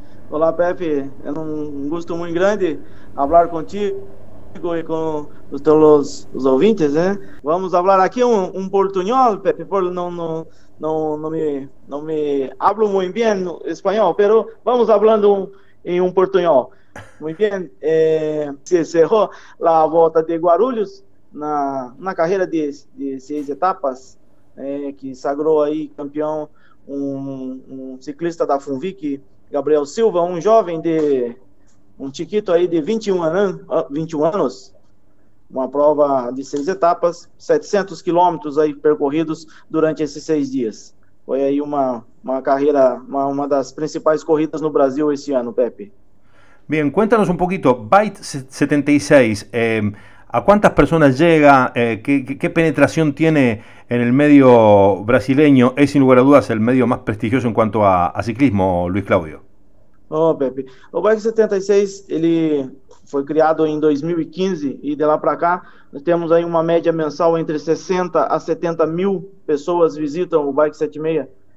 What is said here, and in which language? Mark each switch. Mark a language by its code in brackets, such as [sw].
[es] Hola Pepe, es un gusto muy grande hablar contigo y con los oyentes, ¿eh? Vamos a hablar aquí un portuñol, Pepe, porque no me hablo muy bien español, pero vamos hablando en un portuñol. Muy bien, se cerró la [pt] Volta de Guarulhos na carrera de 6 etapas, que sagrou aí campeão um ciclista da FUNVIC, Gabriel Silva, um jovem de um chiquito aí de 21 anos, uma prova de 6 etapas, 700 quilômetros aí percorridos durante esses 6 dias. Foi aí uma carreira, uma das principais corridas no Brasil esse ano, Pepe. [es] Bem, cuéntanos [pt] um pouquinho, [es] Bike 76, ¿a cuántas personas llega? ¿Qué penetración tiene en el medio brasileño? Es sin lugar a dudas el medio más prestigioso en cuanto a ciclismo, Luis Claudio. Oh, Pepe. [pt] O Bike 76, ele foi criado em 2015 e de lá para cá, nós temos aí uma média mensal entre 60 a 70 mil pessoas visitam o Bike 76.